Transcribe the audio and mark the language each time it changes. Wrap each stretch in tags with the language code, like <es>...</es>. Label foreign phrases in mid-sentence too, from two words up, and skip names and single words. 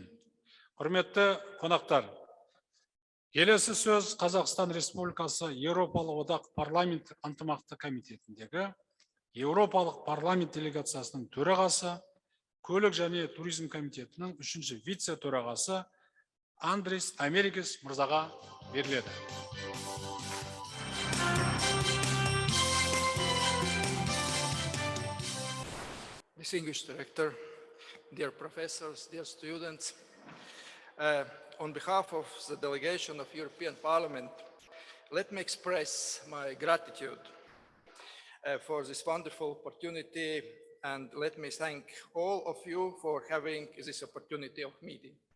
<kk>Құрметті қонақтар, келесі сөз Қазақстан Республикасы Еуропалық одақ парламент ынтымақты комитетіндегі Еуропалық парламент делегациясының төрағасы, көлік және туризм комитетінің 3-ші вице-төрағасы Андрис Америкес мырзаға беріледі.</kk> <en>Distinguished Director, dear professors, dear students, on behalf of the delegation of European Parliament, let me express my gratitude for this wonderful opportunity, and let me thank all of you for having this opportunity of meeting.</en>